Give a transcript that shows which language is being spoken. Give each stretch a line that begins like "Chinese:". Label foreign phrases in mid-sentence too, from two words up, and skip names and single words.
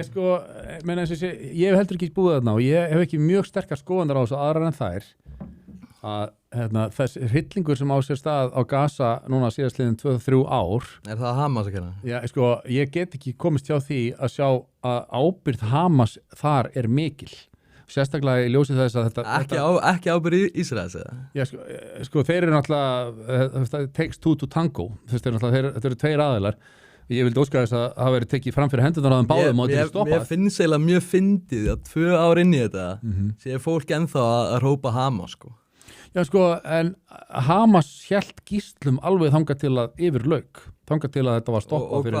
Icelandic: Ég sko, menn eins og ég hef heldur ekki búið þarna og ég hef ekki mjög sterkar skoðanir á þessu aðrar en þær að þess hryllingur sem á sér stað á Gaza núna síðastliðin 2-3 ár. Er það Hamas að kenna? Já, sko, ég get ekki komist hjá því að sjá að ábyrgð Hamas þar er mikil. Sérstaklega í ljósi þess að Ekki ábyrgð Ísraels eða? Já, sko, þeir eru náttúrulega, það
English: takes two to tango,
Icelandic: þetta eru tveir aðilar. Ég vildi óska þess að það veri tekið fram fyrir hendurnar á þeim báðum og þetta er stoppað. Mér finnst eiginlega mjög fyndið að 2 ár inn í þetta sé fólk ennþá að rópa Hamas sko. Já, sko, en Hamas hélt gíslum alveg þangað til að yfir lauk, þangað til að þetta var stoppað fyrir.